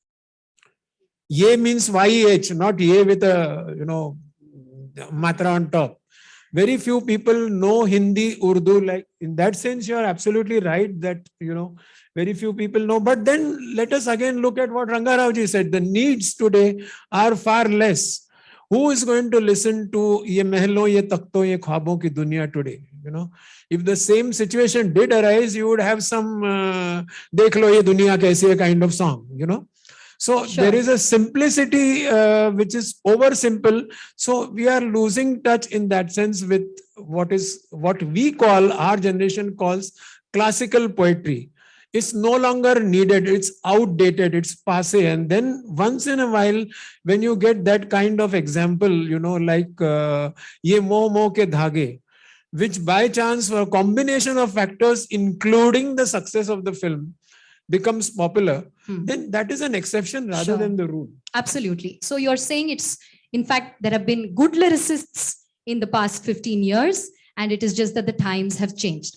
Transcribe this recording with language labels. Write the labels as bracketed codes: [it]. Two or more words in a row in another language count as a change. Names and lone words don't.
[en] Ye means YH, not Ye with a, matra on top. Very few people know Hindi, Urdu. Like in that sense, you are absolutely right that, very few people know. But then let us again look at what Ranga Rao said. The needs today are far less. Who is going to listen to [hi] ये महलों, ये तख़्तों, ये ख़्वाबों की दुनिया [en] today? If the same situation did arise, you would have some [hi] देख लो ये दुनिया कैसी है [en] kind of song, So Sure. there is a simplicity which is over simple. So we are losing touch in that sense with what we call, our generation calls classical poetry. It's no longer needed. It's outdated. It's passé. And then once in a while, when you get that kind of example, like [hi] ये मोह मोह के धागे, [en] which by chance, for a combination of factors, including the success of the film, becomes popular, then that is an exception rather Sure. than the rule. Absolutely. So you're saying in fact, there have been good lyricists in the past 15 years, and it is just that the times have changed.